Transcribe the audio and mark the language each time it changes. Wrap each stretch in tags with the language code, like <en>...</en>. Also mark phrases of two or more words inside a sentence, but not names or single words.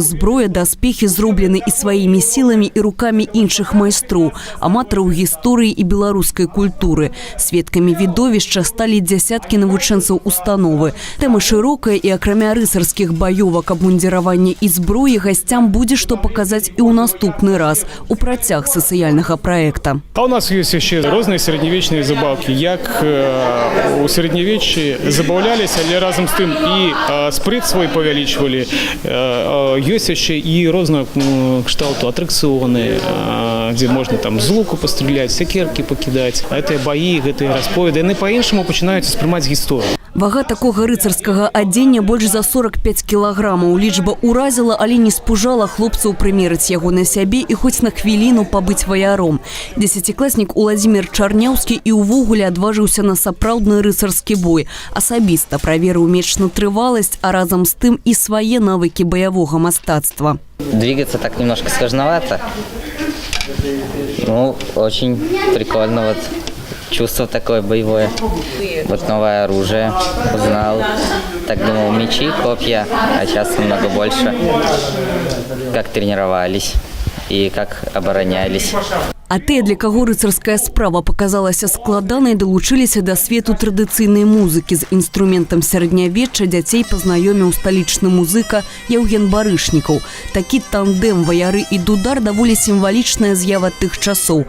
<be>Зброя, даспехі зроблены і сваімі сіламі і рукамі іншых майстроў, аматараў гісторыі і беларускай культуры. Сведкамі відовішча сталі дзясяткі навучэнцаў установы. Тэма шырокая і акрамя рыцарскіх баёвак, абмундзіравання і зброі гасцям будзе што паказаць і ў наступны раз у працяг сацыяльнага праекта.</be> <ru>А у нас есть еще разные средневечные забавки.</ru> <be>Як у средневечья забавлялись, але разом з тим і сприт свой павялічвалі. Ёсць яшчэ і розного кшталту атракцыёны, дзе можна там з луку пастраляць, сякеркі пакідаць. Гэтыя баі, гэтыя расповеды, яны па-іншаму пачынаюць успрымаць гісторыю. Вага такога рыцарскага адзення больш за 45 кілаграмаў. Лічба ўразіла, але не спужала хлопцаў прымерыць яго на сябе і хоць на хвіліну пабыць ваяром. 10-класнік Уладзімір Чарняўскі і ўвогуле адважыўся на сапраўдны рыцарскі бой. Асабіста праверыў меч на трываласць, а разам з тым і свае навыкі баявога мастацтва.</be> <ru>Двигаться так немножко сложновато. Ну, очень прикольно вот. Чувство такое боевое. Вот новое оружие узнал. Так думал, мечи, копья, а сейчас намного больше. Как тренировались и как оборонялись.</ru> <be>А тыя, для каго рыцарская справа паказалася складанай, далучыліся да свету традыцыйнай музыкі. З інструментам сярэднявечча дзяцей пазнаёміў сталічны музыка Яўген Барышнікаў. Такі тандем ваяры і дудар даволі сімвалічная з'ява тых часоў.</be>